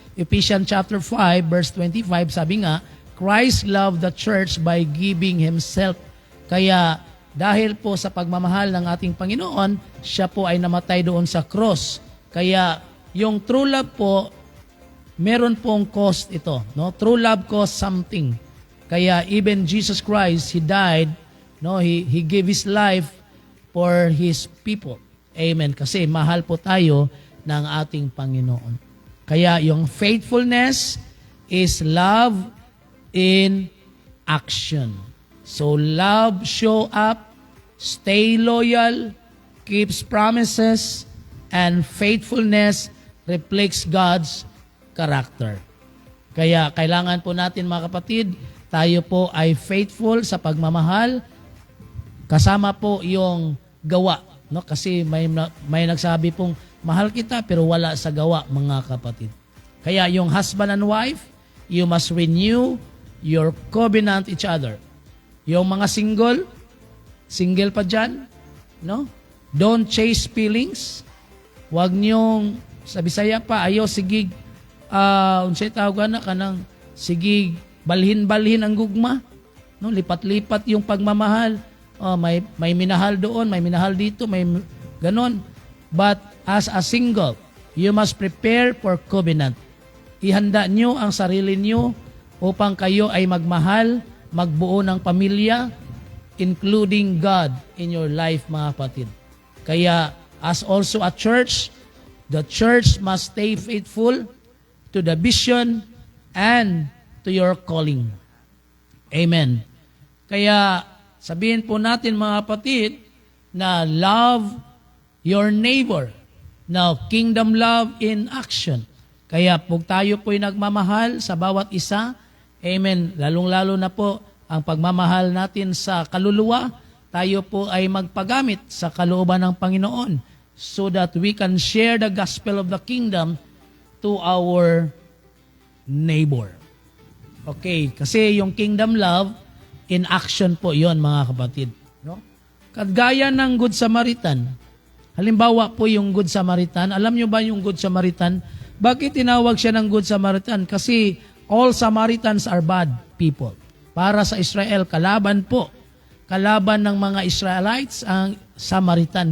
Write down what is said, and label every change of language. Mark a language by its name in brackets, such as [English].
[English] Ephesians chapter 5 verse 25 [Filipino] sabi nga, [English] Christ loved the church by giving Himself. [Filipino] Kaya dahil po sa pagmamahal ng ating Panginoon, siya po ay namatay doon sa cross. Kaya yung true love po, meron pong cost ito. No? [English] True love costs something. Kaya even Jesus Christ, He died, no? He gave His life for His people. Amen. [Filipino] Kasi mahal po tayo ng ating Panginoon. Kaya yung [English] faithfulness is love in action. So love show up, stay loyal, keeps promises, and faithfulness reflects God's character. [Filipino] Kaya kailangan po natin mga kapatid, tayo po ay faithful sa pagmamahal, kasama po yung gawa. No? Kasi may nagsabi pong, mahal kita pero wala sa gawa mga kapatid. [English] Kaya yung husband and wife, you must renew your covenant each other. [Filipino] Yung mga single pa dyan, no? [English] Don't chase feelings. [Filipino] Huwag niyong, sa Bisaya pa, [Cebuano] ayaw sigig, unsay tawag na kanang sigig, balhin-balhin ang gugma. No? [Filipino] Lipat-lipat yung pagmamahal. May minahal doon, may minahal dito, may ganon. [English] But as a single, you must prepare for covenant. [Filipino] Ihanda nyo ang sarili nyo upang kayo ay magmahal, magbuo ng pamilya, [English] including God in your life, [Filipino] mga kapatid. [English] Kaya, as also a church, the church must stay faithful to the vision and to your calling. Amen. [Filipino] Kaya, sabihin po natin mga kapatid, na [English] love your neighbor. Now, kingdom love in action. [Filipino] Kaya, pag tayo po'y nagmamahal sa bawat isa, amen, lalong-lalo na po ang pagmamahal natin sa kaluluwa, tayo po ay magpagamit sa kalooban ng Panginoon [English] so that we can share the gospel of the kingdom to our neighbor. [Filipino] Okay, kasi yung [English] kingdom love in action [Filipino] po yon mga kapatid. No? Kagaya ng Good Samaritan. Halimbawa po yung Good Samaritan. Alam nyo ba yung Good Samaritan? Bakit tinawag siya ng Good Samaritan? [English] Kasi all Samaritans are bad people. [Filipino] Para sa Israel, kalaban po. Kalaban ng mga Israelites ang Samaritan.